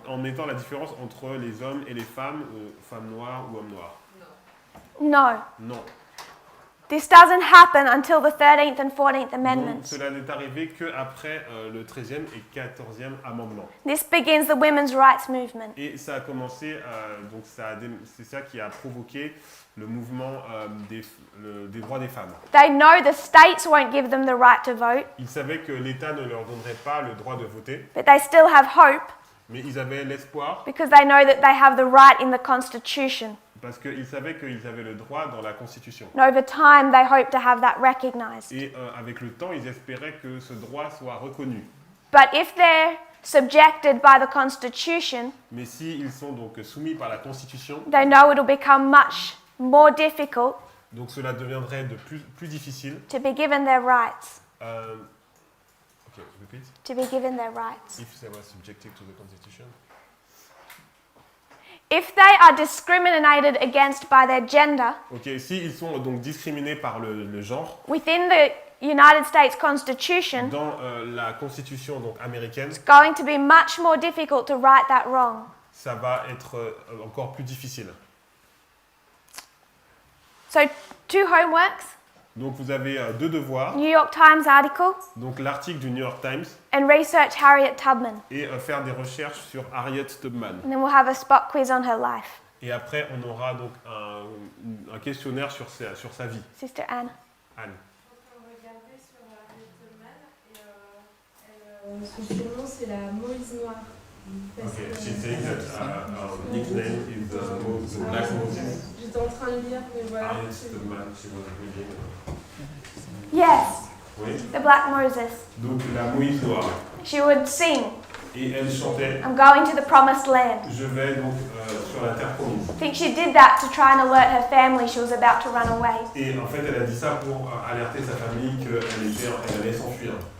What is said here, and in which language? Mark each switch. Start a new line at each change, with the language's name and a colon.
French: en mettant la différence entre les hommes et les femmes noires ou hommes noirs?
English: No.
French: Non.
English: This doesn't happen until the 13th and 14th
French: Donc,
English: Amendments.
French: cela n'est arrivé qu'après le 13e et 14e amendement.
English: This begins the women's rights movement.
French: Et ça a commencé, donc c'est ça qui a provoqué le mouvement des droits des femmes.
English: They know the states won't give them the right to vote,
French: Ils savaient que l'État ne leur donnerait pas le droit de voter,
English: but they still have hope
French: mais ils avaient l'espoir
English: because they know that they have the right in the Constitution.
French: parce qu'ils savaient qu'ils avaient le droit dans la Constitution.
English: And over time, they hope to have that recognized.
French: Et avec le temps, ils espéraient que ce droit soit reconnu.
English: But if their subjected by the Constitution,
French: Mais s'ils sont donc soumis par la Constitution,
English: they know it'll become much more difficult
French: donc cela deviendrait de plus difficile.
English: to be given their rights. Okay, repeat. To be given their rights. If they were subjected to the Constitution. If they are discriminated against by their gender
French: Ok, s'ils sont donc discriminés par le genre,
English: within the United States Constitution,
French: dans la Constitution donc américaine,
English: it's going to be much more difficult to right that wrong.
French: ça va être encore plus difficile.
English: So, 2 homeworks,
French: Donc vous avez 2 devoirs,
English: New York Times article,
French: donc l'article du New York Times
English: and research Harriet Tubman.
French: et faire des recherches sur Harriet Tubman.
English: And then we'll have a spot quiz on her life.
French: Et après on aura donc un questionnaire sur sa vie.
English: Sister Anne.
French: Anne. Regarder sur Harriet Tubman et son surnom c'est la Moïse Noire.
English: Okay, she says that nickname is the Black Moses.
French: J'étais en train de lire, mais voilà.
English: Harriet Tubman, she was reading. Yes,
French: Oui.
English: the Black Moses.
French: Donc la Moïse noire.
English: She would sing,
French: Et elle chantait,
English: I'm going to the promised land.
French: je vais donc sur la terre promise.
English: I think she did that to try and alert her family she was about to run away.
French: Et en fait, elle a dit ça pour alerter sa famille qu'elle allait s'enfuir.